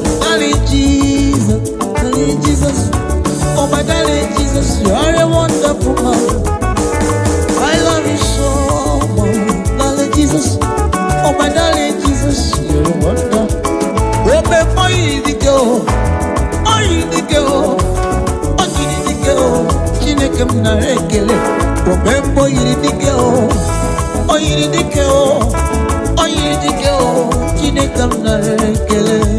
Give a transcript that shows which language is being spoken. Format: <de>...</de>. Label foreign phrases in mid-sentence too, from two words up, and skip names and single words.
<en>oh my darling Jesus you're a wonderful man I love you so much darling Jesus oh my darling Jesus you're a wonderful oh my boy the girl</en> <ig>Chineke m na ekele Omembo yiri dike o Oyiri dike o Chineke m na ekele</ig>